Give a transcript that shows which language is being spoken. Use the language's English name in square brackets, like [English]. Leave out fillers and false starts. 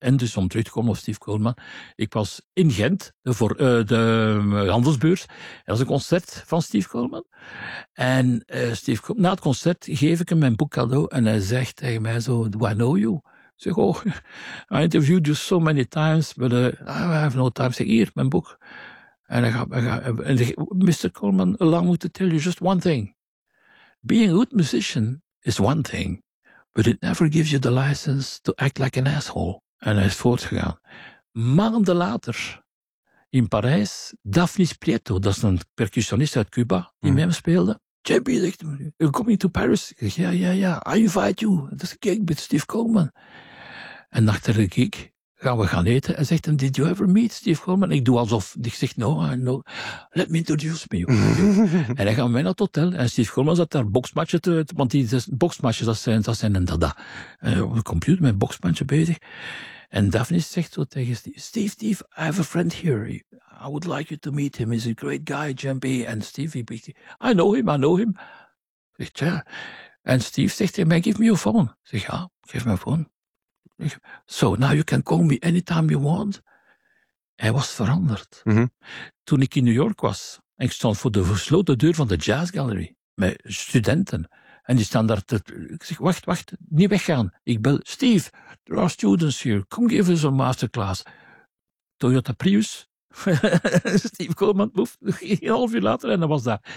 [Dutch] En dus om terug te komen op Steve Coleman. Ik was in Gent voor de handelsbeurs. Dat was een concert van Steve Coleman. En Steve Coleman, na het concert geef ik hem mijn boek cadeau. En hij zegt tegen mij zo, [English] do I know you? [Dutch] Ik zeg, [English] oh, I interviewed you so many times. But I have no time. [Dutch] Ik zeg, hier, mijn boek. En Mr. [English] Coleman, allow me to tell you just one thing. Being a good musician is one thing, but it never gives you the license to act like an asshole. [Dutch] En hij is voortgegaan. Maanden later, in Parijs, Daphnis Prieto, dat is een percussionist uit Cuba, die met hem speelde. Jampie, zegt hij, [English] you're coming to Paris? [Dutch] Ik zeg, ja, [English] I invite you. [Dutch] Dat is een gig met Steve Coleman. En achter de gig gaan we gaan eten. En zegt hem, [English] did you ever meet Steve Coleman? [Dutch] Ik doe alsof, ik zeg, [English] no, let me introduce me. [Dutch] En dan gaan we naar het hotel. En Steve Coleman zat daar boksmatchen te uit. Want die boksmatchen, dat zijn en dada. En op de computer met boksmatchen bezig. En Daphne zegt zo tegen Steve, [English] I have a friend here. I would like you to meet him. He's a great guy, Jampy. En Steve, I know him. [Dutch] Zegt, ja. En Steve zegt tegen mij, [English] give me your phone. [Dutch] Zeg, ja, geef mijn phone. [English] So, now you can call me anytime you want. [Dutch] Hij was veranderd. Mm-hmm. Toen ik in New York was, en ik stond voor de gesloten deur van de Jazz Gallery, met studenten, en die staan daar, ik zeg, wacht, niet weggaan. Ik bel, [English] Steve, there are students here, come give us a masterclass. [Dutch] Toyota Prius, Steve Coleman, een half uur later, en hij was daar.